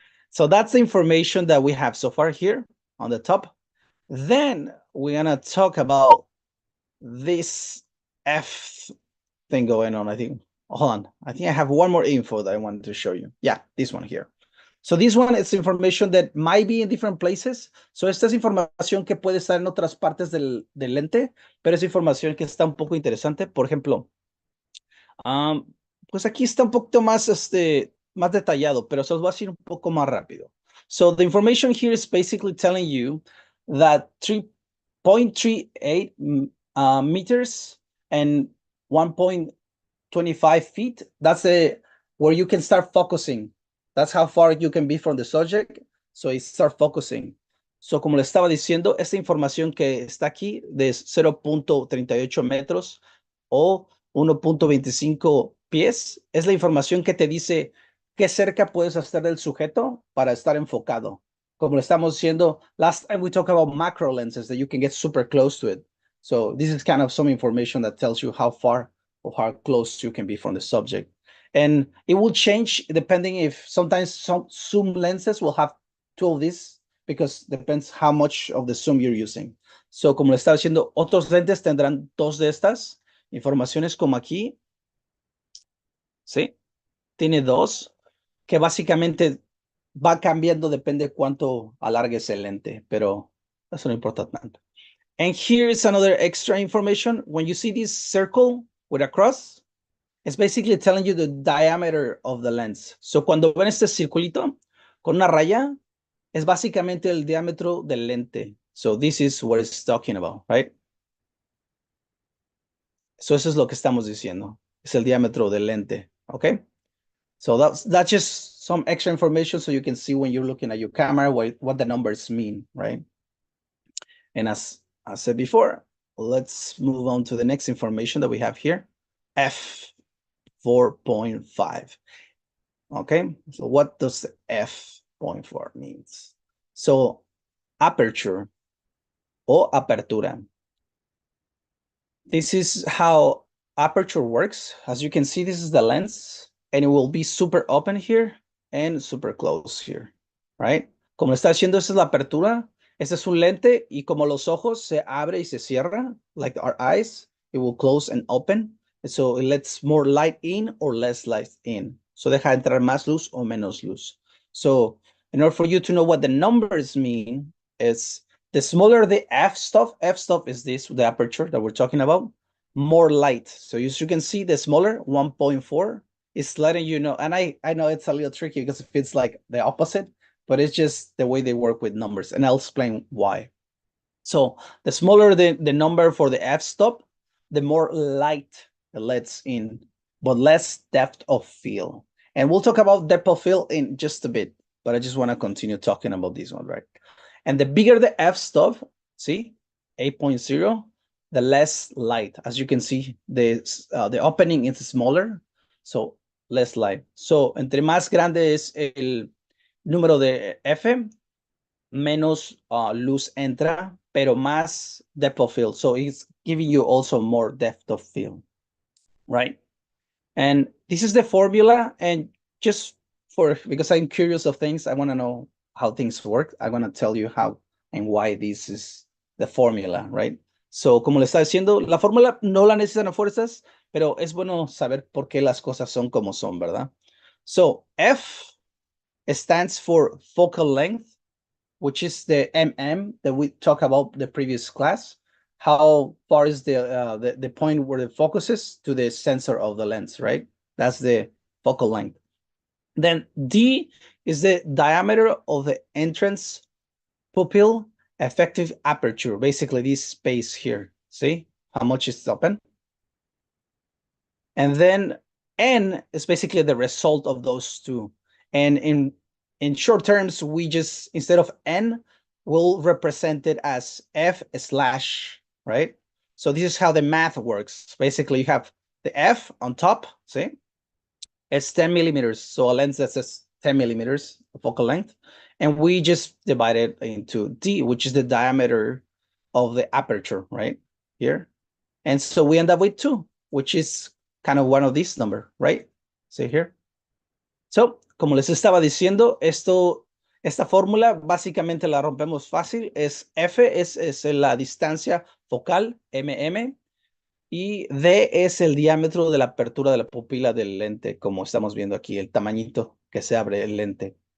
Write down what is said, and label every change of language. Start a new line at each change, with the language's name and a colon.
English: So that's the information that we have so far here on the top. Then we're going to talk about this F thing going on. I think, hold on. I think I have one more info that I wanted to show you. Yeah, this one here. So this one is information that might be in different places.
Spanish: So esta es información que puede estar en otras partes del lente, pero es información que está un poco interesante. Por ejemplo, pues aquí está un poquito más, más detallado, pero se los voy a decir un poco más rápido.
English: So the information here is basically telling you that 3.38 meters and 1.25 feet, that's where you can start focusing. That's how far you can be from the subject. So it start focusing.
Spanish: So como le estaba diciendo, esta información que está aquí de 0.38 metros o 1.25 pies es la información que te dice qué cerca puedes estar del sujeto para estar enfocado. como lo estamos diciendo,
English: last time we talked about macro lenses that you can get super close to it. So this is kind of some information that tells you how far or how close you can be from the subject. And it will change depending if sometimes some zoom lenses will have two of these because depends how much of the zoom you're using.
Spanish: So como le estaba diciendo, otros lentes tendrán dos de estas informaciones como aquí. ¿Sí? Tiene dos que básicamente va cambiando, depende cuánto alargues el lente, pero eso no importa tanto.
English: And here is another extra information. When you see this circle with a cross, it's basically telling you the diameter of the lens.
Spanish: So cuando ven este circulito con una raya, es básicamente el diámetro del lente.
English: So this is what it's talking about, right?
Spanish: So eso es lo que estamos diciendo. Es el diámetro del lente, okay?
English: So that's just some extra information so you can see when you're looking at your camera what the numbers mean, right? And as I said before, let's move on to the next information that we have here. F4.5. Okay, so what does F.4 means? So aperture or apertura. This is how aperture works. As you can see, this is the lens, and it will be super open here and super close here, right?
Spanish: Como está haciendo, esa es la apertura. Este es un lente, y como los ojos se abre y se cierra,
English: like our eyes, it will close and open. So it lets more light in or less light in.
Spanish: So deja entrar más luz o menos luz.
English: So in order for you to know what the numbers mean, is the smaller the f stop is this, the aperture that we're talking about, more light. So as you can see, the smaller 1.4 is letting you know, and I know it's a little tricky because it feels like the opposite, but it's just the way they work with numbers, and I'll explain why. So the smaller the number for the f-stop, the more light it lets in, but less depth of field. And we'll talk about depth of field in just a bit, but I just want to continue talking about this one, right? And the bigger the f-stop, see, 8.0, the less light. As you can see, the opening is smaller, so less light.
Spanish: So entre más grande es el número de F, menos luz entra, pero más depth of field.
English: So it's giving you also more depth of field, right? And this is the formula. And just because I'm curious of things, I want to know how things work. I want to tell you how and why this is the formula, right?
Spanish: So, como le estaba diciendo, la fórmula no la necesitan a fuerzas, pero es bueno saber por qué las cosas son como son, ¿verdad?
English: So, F stands for focal length, which is the that we talked about the previous class. How far is the point where the focus is to the sensor of the lens, right? That's the focal length. Then D is the diameter of the entrance pupil effective aperture. Basically, this space here. See how much is open? And then N is basically the result of those two. And in short terms, we just, instead of N, we'll represent it as F slash, right? So this is how the math works. Basically, you have the F on top, see? It's 10 millimeters. So a lens that says 10 millimeters focal length. And we just divide it into D, which is the diameter of the aperture, right? Here. And so we end up with 2, which is kind of one of these number, right? See here.
Spanish: So, como les estaba diciendo, esta fórmula básicamente la rompemos fácil. Es F es la distancia focal, mm, y D es el diámetro de la apertura de la pupila del lente, como estamos viendo aquí, el tamañito que se abre el lente.